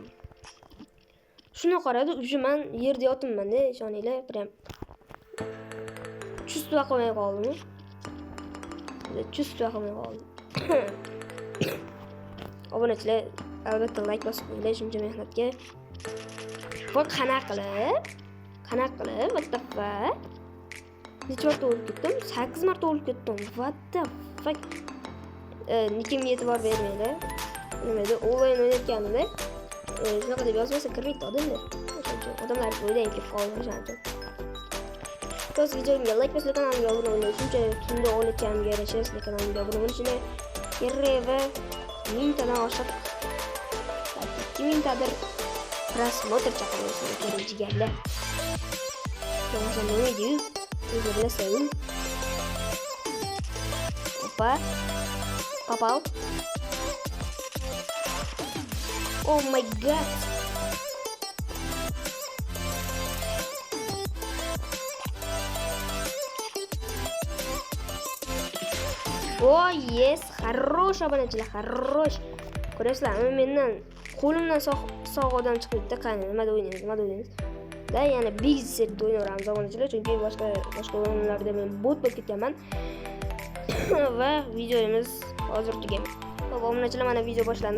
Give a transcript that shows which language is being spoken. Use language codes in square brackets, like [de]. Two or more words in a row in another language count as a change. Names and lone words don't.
[uz] Shuni qaradi, o'sha men yerda yotibman-da, ishoninglar, [ru] прям чувства [uz] qilmay qoldim. Obunachilar, albatta like bosib qo'yinglar shuncha mehnatga. Voy, qanaqa qilib, [en] what the fuck? [uz] Necha marta o'lib ketdim? 8 marta o'lib ketdim. [en] What the fuck? [uz] Nikim e'tibor bermaydi. Nima edi? Onlayn o'ynayotganimda shunaqa deb yozmasa kirmaydi odamlar. Odamlar o'ylaydi kelib qoldi o'shanda. Biz videoga like bosib kanalimga obuna bo'ling. Shuncha tunda o'ynayotganimga yarasha sizlar kanalimga obuna bo'lishni kerak va 1000 tadan oshiq 2000 tadir просмотр chaqirishni kerak jigarlar. Tomosha nima deydi? O'zi bilasan. [ru] Опа. Попал. [en] Oh my god. [ru] О, yes, хорош obunachilar, хорош. [uz] Ko'rasizlarmi, mendan qo'limdan sog' odam chiqibdi. Qani, nimada o'ynaymiz? Da yana big set o'ynaymiz obunachilar, chunki boshqa o'yinlarda men bot bo'lib ketganman. Va videomiz hozir tugagan. Xo'p, obunachilar, mana video boshlandi.